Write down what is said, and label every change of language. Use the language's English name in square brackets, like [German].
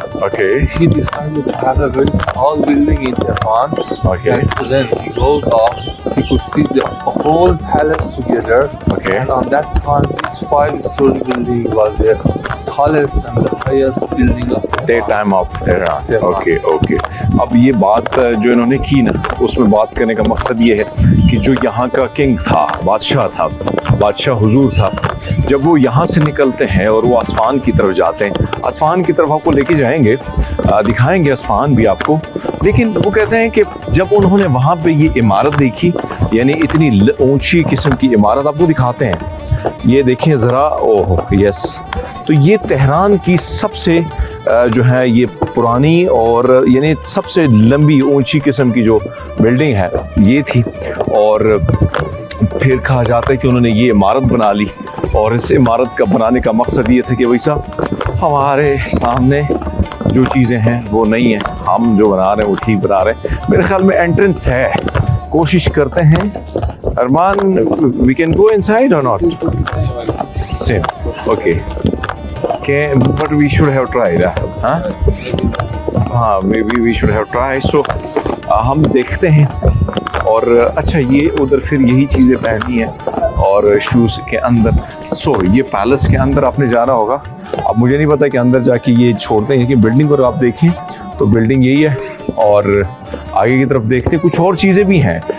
[English] okay He decided to have a very tall building in Tehran. Okay. And then he goes up, he could see the whole palace together. Okay. And on that time, this 5-story building was the tallest and the highest building of the time of Tehran. Tehran. [Hindi] Okay okay अब ये बात जो इन्होंने की ना, उसमें बात करने का मकसद ये है कि जो यहाँ का किंग था, बादशाह हुजूर था, जब वो यहाँ से निकलते हैं और वो आसमान की तरफ जाते हैं, आसमान की तरफ आपको लेके जाएंगे, दिखाएंगे आसमान भी आपको। लेकिन वो कहते हैं कि जब उन्होंने वहाँ पे ये इमारत देखी, यानी इतनी ऊंची किस्म की इमारत आपको दिखाते हैं, ये देखिए ज़रा, ओह यस, तो ये तेहरान की सबसे जो है ये पुरानी और यानी सबसे लंबी ऊंची किस्म की जो बिल्डिंग है ये थी। और फिर कहा जाता है कि उन्होंने ये इमारत बना ली और इस इमारत का बनाने का मकसद ये था कि भाई साहब हमारे सामने जो चीज़ें हैं वो नहीं है, हम जो बना रहे हैं वो ठीक बना रहे हैं। मेरे ख्याल में एंट्रेंस है, कोशिश करते हैं। अरमान, [English] We can go inside or not? [Hindi] Same okay [English] But we should have tried. [Hindi] हाँ हाँ, [English] maybe we should have tried. [Hindi] So हम देखते हैं। और अच्छा, ये उधर फिर यही चीज़ें पहनी है और शूज़ के अंदर। सो ये पैलेस के अंदर आपने जाना होगा। अब मुझे नहीं पता कि अंदर जाके ये छोड़ते हैं कि बिल्डिंग पर आप देखें तो बिल्डिंग यही है और आगे की तरफ देखते कुछ और चीज़ें भी हैं।